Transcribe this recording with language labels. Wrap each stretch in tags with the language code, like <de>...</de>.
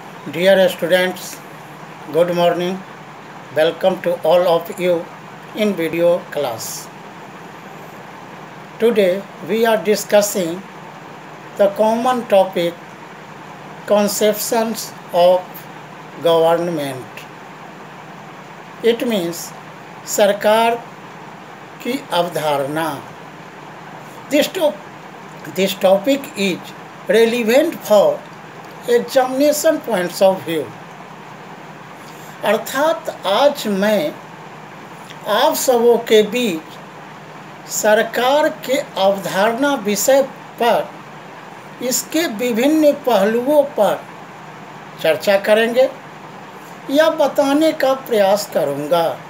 <en>Dear students, good morning. Welcome to all of you in video class. Today we are discussing the common topic conceptions of government. It means</en> <hi>सरकार की अवधारणा.</hi> <en>This topic is relevant for examination points of view.</en> <hi>अर्थात आज मैं आप सबों के बीच सरकार के अवधारणा विषय पर इसके विभिन्न पहलुओं पर चर्चा करेंगे या बताने का प्रयास करूंगा.</hi>